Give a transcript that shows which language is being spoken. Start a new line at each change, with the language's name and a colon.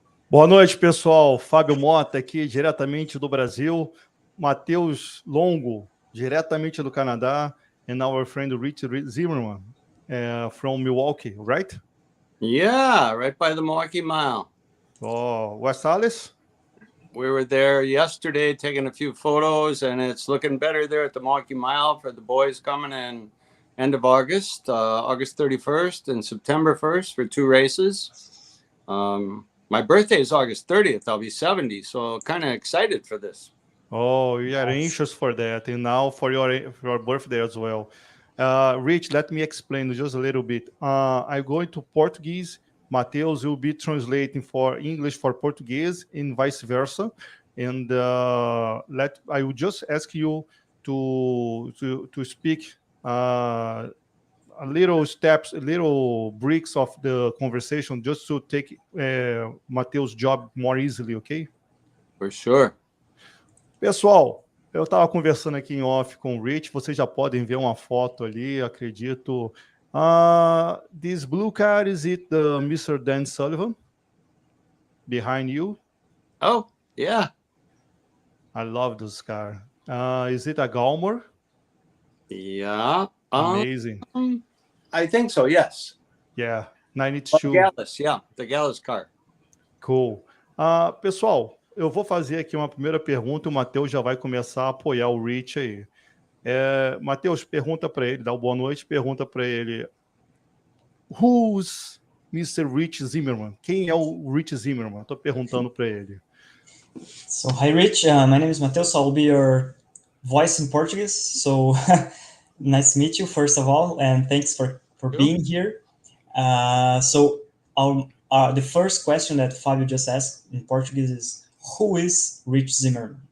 Portuguese: Boa noite, pessoal. Fábio Mota aqui, diretamente do Brasil. Matheus Longo, diretamente do Canadá.
English: And our friend Rich Zimmermann from Milwaukee, right? Yeah, right by the Milwaukee Mile. Oh, West Allis? We were there yesterday taking a few photos, and it's looking better there at the Milwaukee Mile for the boys coming in end of August, August 31st and September 1st for 2 races. My birthday is August 30th. I'll be 70, so kind of excited for this. Oh, you are anxious for that, and now for your birthday as well. Rich, let me explain just a little bit. I'm going to Portuguese. Mateus will be translating for English for Portuguese and vice versa. And I will just ask you to speak a little breaks of the conversation, just to take Mateus' job more easily, okay? For sure.
Portuguese: Pessoal, eu estava conversando aqui em off com o Rich, vocês já podem ver uma foto ali, acredito.
English: This blue car, is it the Mr. Dan Sullivan behind you? Oh, yeah. I love this car. Is it a Galmor? Yeah. Amazing. I think so, yes. Yeah, 92. The Gallus, yeah, the Gallus car. Cool.
Portuguese: Pessoal, eu vou fazer aqui uma primeira pergunta e o Matheus já vai começar a apoiar o Rich aí. Matheus, pergunta para ele, dá uma boa noite, pergunta para ele.
English: Who's Mr. Rich Zimmermann?
Portuguese: Quem é o Rich Zimmermann? Estou perguntando para ele.
English: So, hi Rich, my name is Matheus, so I'll be your voice in Portuguese. So, nice to meet you, first of all, and thanks for being here. The first question that Fábio just asked in Portuguese is, who is Rich Zimmermann?